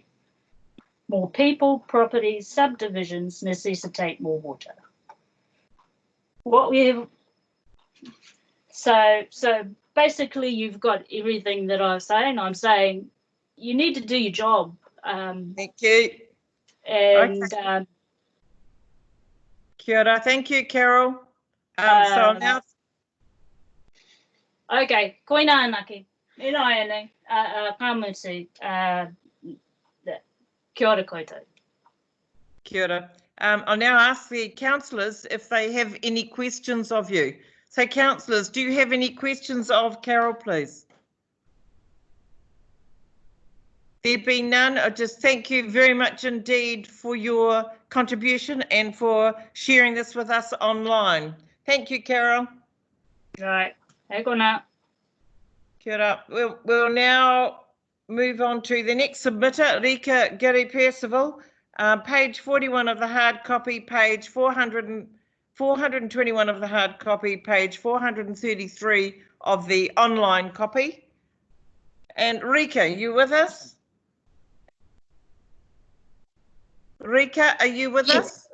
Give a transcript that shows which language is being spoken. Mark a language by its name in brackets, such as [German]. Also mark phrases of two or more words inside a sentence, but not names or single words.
[English] More people, properties, subdivisions necessitate more water. What we have, so basically you've got everything that I'm saying. I'm saying you need to do your job. Thank you. And [Māori] Okay. Kia ora. [English] Thank you, Carol. So now. [Māori] Okay, koina anake. Ina ene, kamutu, kia ora koutou. Kia ora. [English] I'll now ask the councillors if they have any questions of you. So, councillors, do you have any questions of Carol, please? There being none, I just thank you very much indeed for your contribution and for sharing this with us online. Thank you, Carol. Right, [Māori] hei kona. Kia ora. [English] We'll now move on to the next submitter, Rika Gary Percival. Page 41 of the hard copy, page 421 of the hard copy, page 433 of the online copy. And Rika, you with us? Rika, are you with us?